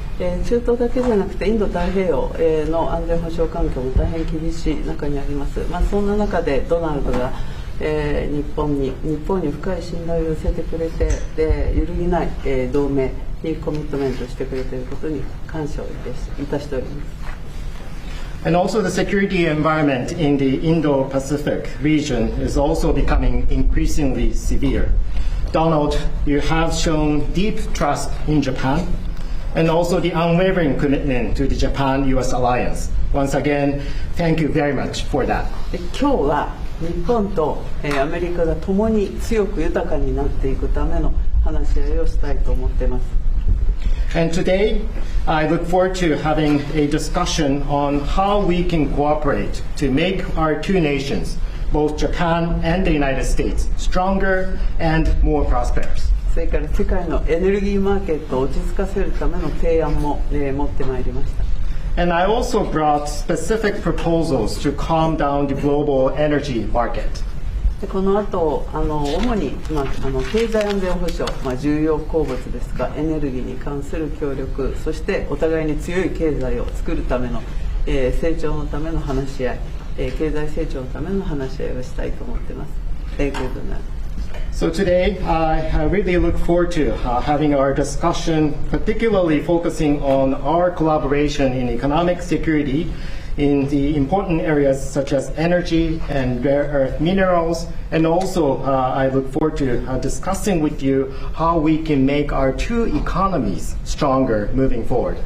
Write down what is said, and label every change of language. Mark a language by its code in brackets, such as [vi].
[ja] 中東だけじゃなくてインド太平洋の安全保障環境も大変厳しい中にあります。そんな中でドナルドが日本に深い信頼を寄せてくれて、揺るぎない同盟にコミットメントしてくれていることに感謝をいたしております。 [en] And also the security environment in the Indo-Pacific region is also becoming increasingly severe. Donald, you have shown deep trust in Japan and also the unwavering commitment to the Japan-US alliance. Once again, thank you very much for that. [ja] 今日は日本とアメリカが共に強く豊かになっていくための話し合いをしたいと思っています。 [en] And today, I look forward to having a discussion on how we can cooperate to make our two nations, both Japan and the United States, stronger and more prosperous. [ja] それから世界のエネルギーマーケットを落ち着かせるための提案も持ってまいりました。 [en] And I also brought specific proposals to calm down the global energy market. [ja] この後主に、経済安全保障、重要鉱物ですがエネルギーに関する協力、そしてお互いに強い経済を作るための、成長のための話し合い、経済成長のための話し合いをしたいと思っています。 [en] Thank you very much. So today, I really look forward to having our discussion, particularly focusing on our collaboration in economic security in the important areas such as energy and rare earth minerals. And also, I look forward to discussing with you how we can make our two economies stronger moving forward.